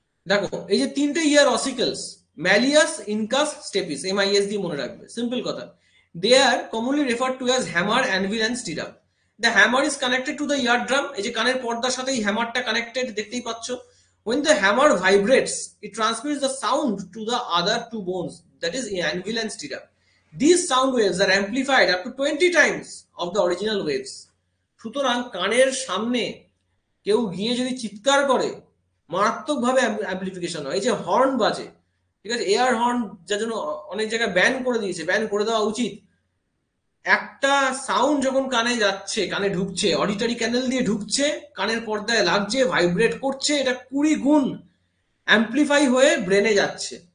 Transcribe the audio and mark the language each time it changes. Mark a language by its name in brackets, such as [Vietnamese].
[Bangla] দেখো এই যে তিনটে ইয়ার অসিকলস, ম্যালিয়াস, ইনকাস, স্টেপিস, এমআইএস দিয়ে মনে রাখবে, সিম্পল কথা। [English] They are commonly referred to as hammer, anvil and stirrup. The hammer is connected to the ear drum, [Bangla] এই যে কানের পর্দার সাথে এই হ্যামারটা কানেক্টেড, দেখতেই পাচ্ছ। [English] When the hammer vibrates, it transmits the sound to the other two bones, that is anvil and stirrup. These sound waves are amplified up to 20 times of the original waves. [Bangla] সুতরাং কানের সামনে কেউ গিয়ে যদি চিৎকার করে, মারাত্মকভাবে অ্যাম্পলিফিকেশন হয়। এই যে হর্ন বাজে, ঠিক আছে, এয়ার হর্ন, যার জন্য অনেক জায়গায় ব্যান করে দিয়েছে, ব্যান করে দেওয়া উচিত। একটা সাউন্ড যখন কানে যাচ্ছে, কানে ঢুকছে, অডিটরি ক্যানেল দিয়ে ঢুকছে, কানের পর্দায় লাগছে, ভাইব্রেট করছে, এটা 20 গুণ অ্যাম্পলিফাই হয়ে ব্রেনে যাচ্ছে।